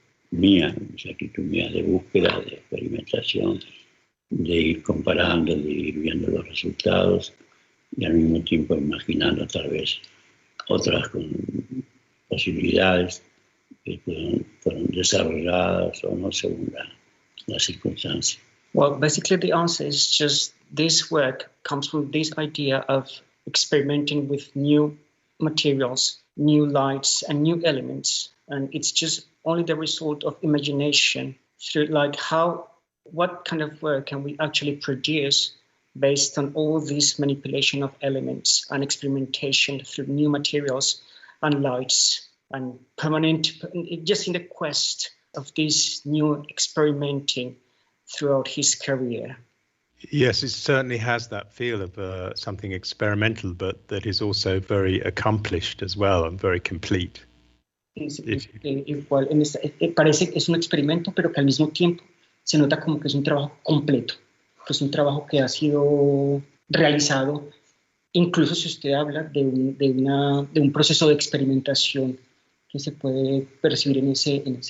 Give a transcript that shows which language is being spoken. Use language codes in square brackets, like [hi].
[es] mía de búsqueda, de experimentación, de ir comparando, de ir viendo los resultados y al mismo tiempo imaginando tal vez otras posibilidades que fueron desarrolladas o no según la circunstancia. [en] Well, basically the answer is just this work comes from this idea of experimenting with new materials, new lights, and new elements. And it's just only the result of imagination through what kind of work can we actually produce based on all this manipulation of elements and experimentation through new materials and lights and just in the quest of this new experimenting throughout his career. Yes, it certainly has that feel of something experimental, but that is also very accomplished as well and very complete. [es] Igual, parece que es un experimento, pero que al mismo tiempo se nota como que es un trabajo completo, que es un trabajo que ha sido realizado, incluso si usted habla de un proceso de experimentación que se puede percibir en ese...